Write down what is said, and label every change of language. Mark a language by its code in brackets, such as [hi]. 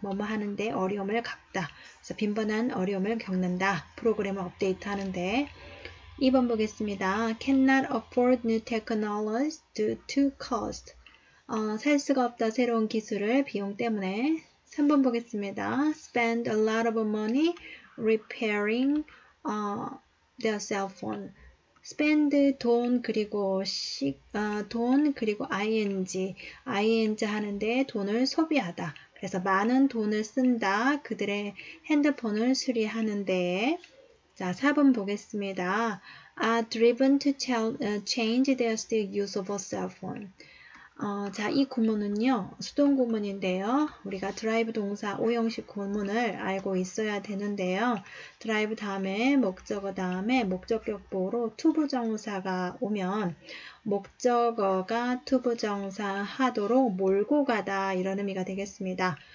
[ko] 뭐뭐 하는데 어려움을 겪다. 그래서 빈번한 어려움을 겪는다. 프로그램을 업데이트 하는데. 2번 보겠습니다. [en] cannot afford new technologies due to cost. [ko] 살 수가 없다. 새로운 기술을 비용 때문에. 3번 보겠습니다. [en] spend a lot of money repairing their cell phone. [ko] spend 돈 그리고 돈 그리고 ing 하는데 돈을 소비하다. 그래서 많은 돈을 쓴다. 그들의 핸드폰을 수리하는데. 자, 4번 보겠습니다. [en] are driven to change their still use of a cell phone. [ko] 자, 이 구문은요, 수동 구문인데요. 우리가 드라이브 동사 5형식 구문을 알고 있어야 되는데요. 드라이브 다음에 목적어 다음에 목적격보로 투부정사가 오면 목적어가 투부정사 하도록 몰고 가다 이런 의미가 되겠습니다.